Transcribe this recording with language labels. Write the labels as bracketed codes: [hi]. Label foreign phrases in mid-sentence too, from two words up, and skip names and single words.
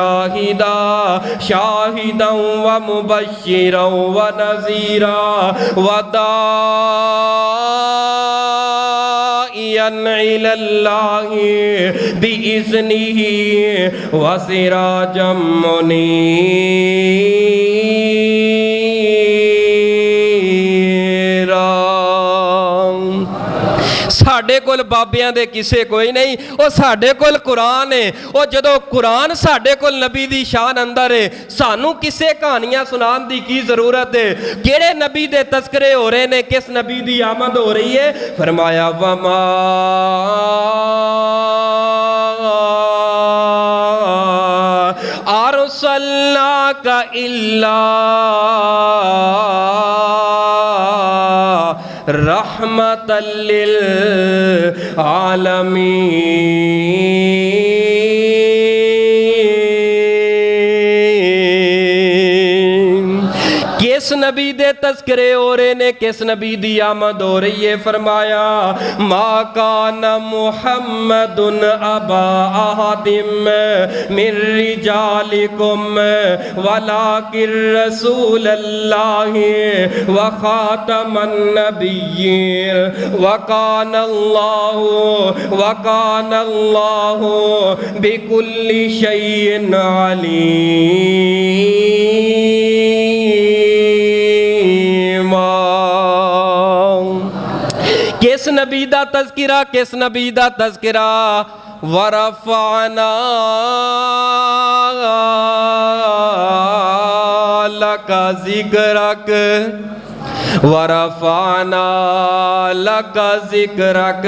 [ar] شاهدا ومبشرا ونذيرا وداعيا إلى الله بإذنه وسراجا منيرا. [pa] ساڈے کول بابیاں دے کسے کوئی نہیں، وہ ساڈے کول قرآن ہے. وہ جدوں قرآن ساڈے کول نبی دی شان اندر ہے، سانوں کسے کہانیاں سنان دی کی ضرورت ہے. کیہڑے نبی دے تذکرے ہو رہے نے، کس نبی دی آمد ہو رہی ہے. [ar] فرمایا وما أرسلناك إلا رحمة للعالمين. [pa] کس نبی دے تذکرے ہو رہے نے، کس نبی دی آمد ہو رہی ہے. [ar] فرمایا ما كان محمد أبا أحد من رجالكم ولكن رسول الله وخاتم النبيين وكان الله بكل شيء عليما. [pa] کس نبی دا تذکرہ، کس نبی دا تذکرہ. [ar] ورفعنا لك ذكرك ورفعنا لك ذكرك.